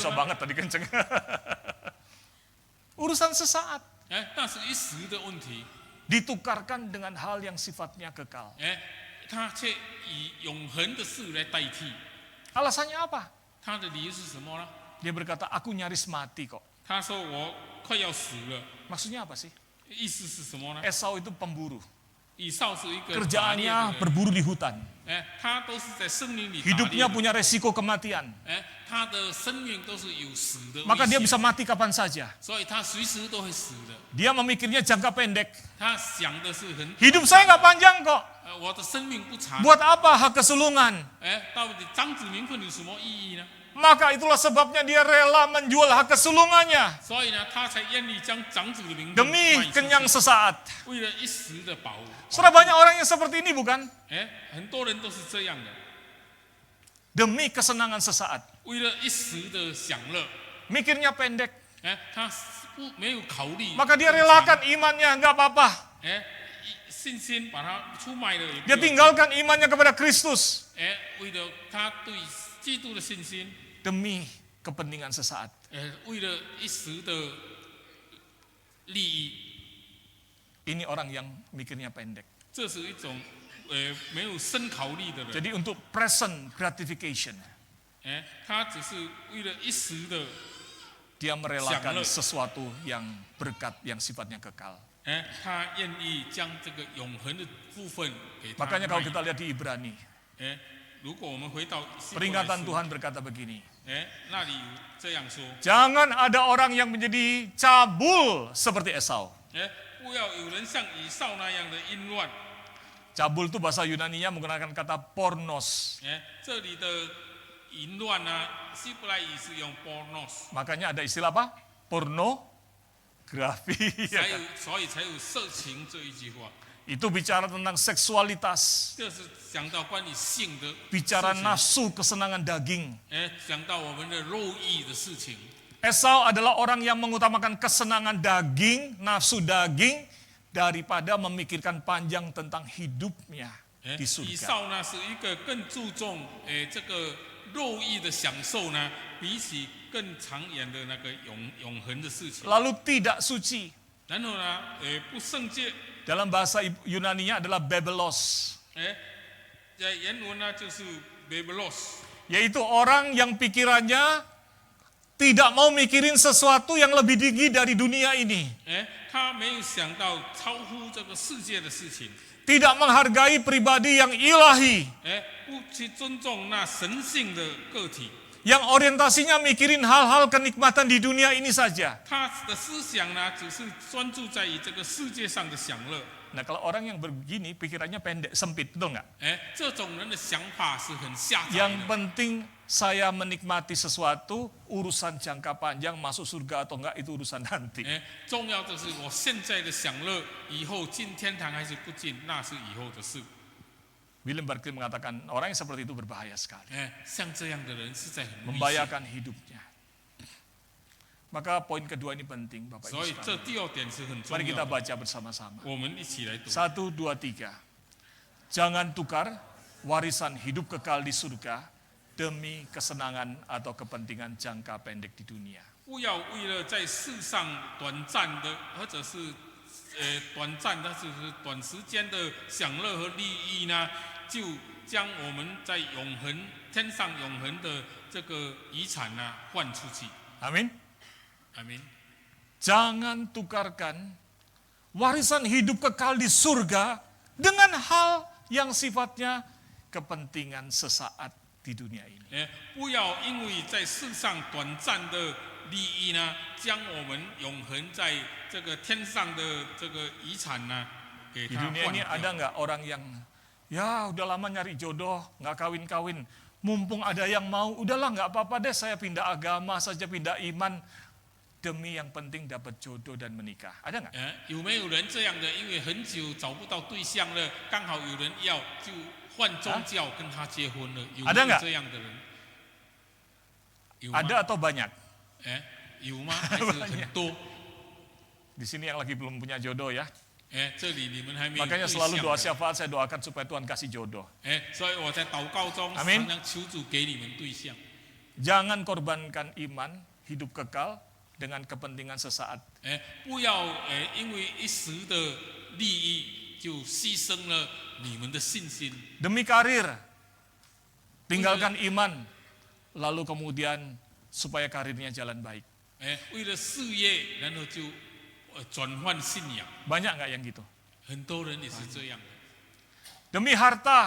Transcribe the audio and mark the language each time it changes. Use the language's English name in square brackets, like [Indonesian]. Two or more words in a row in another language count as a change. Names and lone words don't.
[Indonesian] Bisa [Chinese] 吗？ [Indonesian] banget tadi kenceng. Urusan sesaat [Chinese] 那是一时的问题。 [Indonesian] ditukarkan dengan hal yang sifatnya kekal. [Chinese] 他却以永恒的事来代替。 [Indonesian] Alasannya apa? [Chinese] 他的理由是什么呢？ [Indonesian] Dia berkata, aku nyaris mati kok. [Chinese] 他说我快要死了。 [Indonesian] Maksudnya apa sih? [Chinese] 意思是什么呢？ [Indonesian] Esau itu pemburu. [Chinese] 以扫是一个打猎的 [Indonesian] Kerjaannya [Chinese] 人。 [Indonesian] berburu di hutan. [Chinese] 他都是在森林里打猎 [Indonesian] Hidupnya [Chinese] 的。 [Indonesian] punya resiko kematian. [Chinese] 他的生命都是有死的危 [Indonesian] Maka dia [Chinese] 险， [Indonesian] bisa mati kapan saja. [Chinese] 所以他随时都会死的。 [Indonesian] Dia memikirnya jangka pendek. [Chinese] 他想的是很， [Indonesian] Hidup saya nggak panjang kok. [Chinese] 我的生命不长。 [Indonesian] Buat apa hak kesulungan? [Chinese] 到底长子名分有什么意义呢？ [Indonesian] Maka itulah sebabnya dia rela menjual hak kesulungannya [Chinese] 所以呢，他才愿意将长子的名分 [Indonesian] demi [Chinese] 卖出去 [Indonesian] kenyang sesaat. [Chinese] 为了一时的饱。 [Indonesian] Saudara, banyak orang yang seperti ini bukan? [Chinese] 很多人都是这样的， [Indonesian] Demi kesenangan sesaat. [Chinese] 为了一时的享乐， [Indonesian] Mikirnya pendek. [Chinese] 他没有考虑。 [Indonesian] Maka dia relakan imannya, nggak apa-apa. [Chinese] 信心把他出卖了也不 [Indonesian] Dia [Chinese] 要紧。 [Indonesian] tinggalkan imannya kepada Kristus [Chinese] 为了他对基督的信心， [Indonesian] demi kepentingan sesaat. [Chinese] 为了一时的利益， [Indonesian] Ini orang yang mikirnya pendek. [Chinese] 这是一种没有深考虑的人。 [Indonesian] Jadi untuk [English] present gratification, [Chinese] 他只是为了一时的， [Indonesian] dia merelakan Siang le. sesuatu yang berkat, yang sifatnya kekal. [Chinese] 他愿意将这个永恒的部分给他 [Indonesian] Makanya kalau [Chinese] 卖。 [Indonesian] kita lihat di Ibrani, [Chinese] 如果我们回到希伯来 [Indonesian] peringatan [Chinese] 书 [Indonesian] Tuhan berkata begini, [Chinese] 那里这样说， [Indonesian] jangan ada orang yang menjadi cabul seperti Esau. [Chinese] 不要有人像以扫那样的淫乱。 [Indonesian] Cabul itu bahasa Yunaninya menggunakan kata pornos. [Chinese] 这里的淫乱呢，希伯来语是用 pornos， [Indonesian] Makanya ada istilah apa? Pornografi. [Chinese] 所以才有色情这一句话。 [Indonesian] Itu bicara tentang seksualitas, [Chinese] 这是讲到关于性的 [Indonesian] bicara [Chinese] 事情， [Indonesian] nafsu kesenangan daging. [Chinese] 讲到我们的肉欲的事情。 [Indonesian] Esau adalah orang yang mengutamakan kesenangan daging, nafsu daging, daripada memikirkan panjang tentang hidupnya di [Chinese] 以 [Indonesian] surga. [Chinese] 扫呢是一个更注重这个肉欲的享受呢，比起更长远的那个永恒的事情。 [Indonesian] Lalu tidak suci. [Chinese] 然后呢，不圣洁， [Indonesian] Dalam bahasa Yunaninya adalah bebelos, [Chinese] 在原文呢就是 bebelos， [Indonesian] yaitu orang yang pikirannya tidak mau mikirin sesuatu yang lebih tinggi dari dunia ini. [Chinese] 他没有想到超乎这个世界的事情， [Indonesian] Tidak menghargai pribadi yang ilahi, [Chinese] 不去尊重那神性的个体。 [Indonesian] yang orientasinya mikirin hal-hal kenikmatan di dunia ini saja. [Chinese] 他的思想呢，只是专注在于这个世界上的享乐。 [Indonesian] Nah, kalau orang yang begini pikirannya pendek, sempit, betul nggak? [Chinese] 这种人的想法是很狭窄 [Indonesian] Yang [Chinese] 的。 [Indonesian] penting saya menikmati sesuatu, urusan jangka panjang masuk surga atau enggak itu urusan nanti. [Chinese] 重要的是我现在的享乐，以后进天堂还是不进，那是以后的事。 [Indonesian] William Barclay mengatakan orang yang seperti itu berbahaya sekali, [Chinese] 像这样的人是在很危险。 [Indonesian] membahayakan hidupnya. Maka poin kedua ini penting, Bapak [Chinese] 所 [Indonesian] Ibu [Chinese] 以这 [Indonesian] sekalian. [Chinese] 第二点是很重 [Indonesian] Mari [Chinese] 要 [Indonesian] kita [Chinese] 的。 [Indonesian] baca bersama-sama. [Chinese] 我们一起来读。 [Indonesian] 1, 2, 3. Jangan tukar warisan hidup kekal di surga demi kesenangan atau kepentingan jangka pendek di dunia. [Chinese] 不要为了在世上短暂的，或者是短暂的，就是短时间的享乐和利益呢，就将我们在永恒天上永恒的这个遗产呢换出去。 Amin. Amin. [Indonesian] Jangan tukarkan warisan hidup kekal di surga dengan hal yang sifatnya kepentingan sesaat di dunia ini. [Chinese] 不要因为在世上短暂的利益呢，将我们永恒在这个天上的这个遗产呢，给 [Indonesian] Di [Chinese] 它 [Indonesian] dunia [Chinese] 换 [Indonesian] ini [Chinese] 掉。 [Indonesian] ada nggak orang yang ya udah lama nyari jodoh, nggak kawin-kawin, mumpung ada yang mau, udahlah nggak apa-apa deh saya pindah agama saja, pindah iman demi yang penting dapat jodoh dan menikah. Ada nggak? [Chinese] 有没有人这样的？因为很久找不到对象了，刚好有人要，就换宗教跟他结婚了。有没 [Indonesian] Ada [Chinese] 有 [Indonesian] nggak? [Chinese] 这样的人？有吗？ [Indonesian] Ada atau banyak? [Chinese] 有吗？还是很多？ [Indonesian] Di sini yang lagi belum punya jodoh ya. [Chinese] 这里你们还没有对 [Indonesian] Makanya [Chinese] 象 [Indonesian] selalu doa [Chinese] 的。 [Indonesian] syafaat saya doakan supaya Tuhan kasih jodoh. [Chinese] 所以我在祷告中 [Indonesian] Amin. [Chinese] 常常求主给你们对象。 [Indonesian] Jangan korbankan iman, hidup kekal dengan kepentingan sesaat. [Chinese] 不要因为一时的利益就牺牲了你们的信心。 [Indonesian] Demi karir, tinggalkan iman, lalu kemudian supaya karirnya jalan baik. [Chinese] 为了事业，然后就转换信仰。 [Indonesian] Banyak nggak yang gitu? [Chinese] 很多人也是这样的， [Indonesian] Demi harta,